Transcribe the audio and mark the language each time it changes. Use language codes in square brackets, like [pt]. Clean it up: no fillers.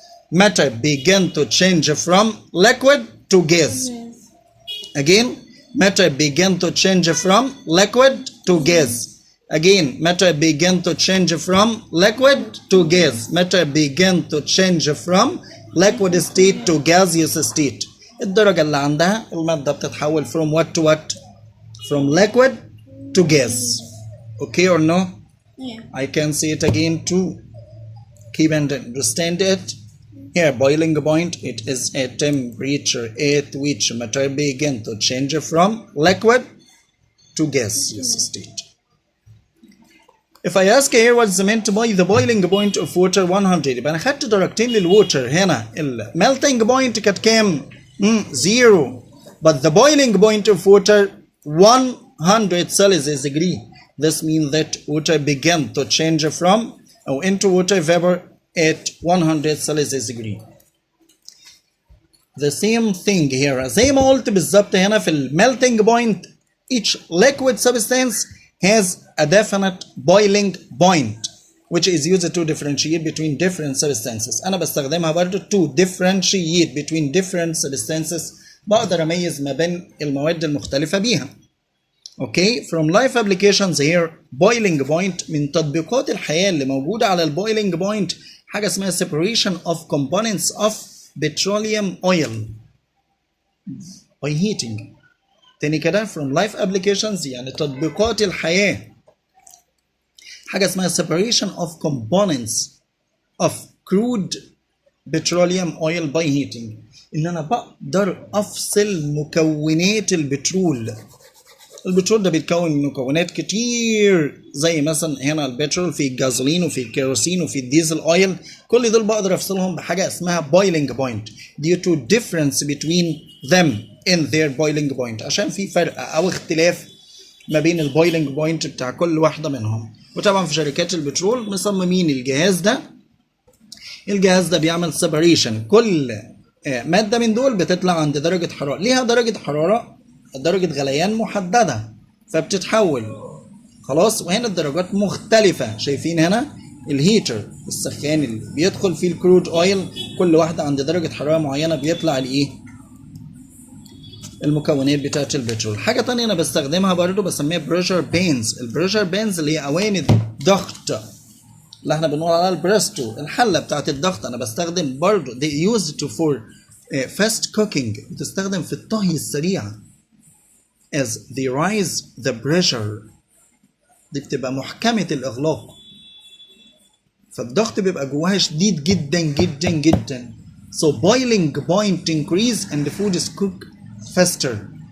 [en] Matter begin to change from liquid to gas. Again matter begin to change from liquid to gas. Again matter begin to change from liquid to gas. Matter begin to change from liquid state to gaseous state. [ar] الدرجة اللي عندها المادة بتتحول [en] from what to what? From liquid to gas. Okay or no? Yeah. I can say it again to keep and understand it. Here boiling point it is a temperature at which matter begin to change from liquid to gaseous state. If I ask here what's meant by the boiling point of water 100 [ar] يبقى انا خدت درجتين للووتر. هنا melting point كانت كام؟ 0. [en] but the boiling point of water 100 Celsius degree. This means that water began to change from or into water vapor at 100 Celsius degree. The same thing here. [ar] زي ما قلت بالظبط هنا في [en] melting point each liquid substance has a definite boiling point which is used to differentiate between different substances. [ar] أنا بستخدمها برضو [en] to differentiate between different substances. [ar] بقدر أميز ما بين المواد المختلفة بيها. [en] Okay, from life applications here boiling point [ar] من تطبيقات الحياة اللي موجودة على [en] boiling point [ar] حاجة اسمها [en] separation of components of petroleum oil by heating. [ar] تاني كده [en] from life applications [ar] يعني تطبيقات الحياة حاجة اسمها [en] separation of components of crude petroleum oil by heating. [ar] إن أنا بقدر أفصل مكونات البترول. البترول ده بيتكون من مكونات كتير زي مثلا هنا البترول في الجازولين وفي الكيروسين وفي الديزل اويل. كل دول بقدر افصلهم بحاجه اسمها [en] boiling point due to difference between them in their boiling point. [ar] عشان في فرق او اختلاف ما بين البويلنج بوينت بتاع كل واحده منهم. وطبعا في شركات البترول مصممين الجهاز ده بيعمل separation. كل ماده من دول بتطلع عند درجه حراره ليها درجه حراره درجة غليان محددة فبتتحول خلاص. وهنا الدرجات مختلفة. شايفين هنا الهيتر السخان اللي بيدخل فيه الكرود اويل كل واحدة عند درجة حرارة معينة بيطلع الايه المكونات بتاعة البترول. حاجة تانية انا بستخدمها برضو بسميها بريشر بينز. البريشر بينز اللي هي اواني الضغط اللي احنا بنقول عليها البريستو الحلة بتاعة الضغط. انا بستخدم برضو [en] they used to for fast cooking [ar] بتستخدم في الطهي السريع [en] as they rise the pressure. [ar] دي بتبقى محكمة الإغلاق فالضغط بيبقى جواها شديد جدا جدا جدا. [en] so boiling point increase and the food is cooked faster.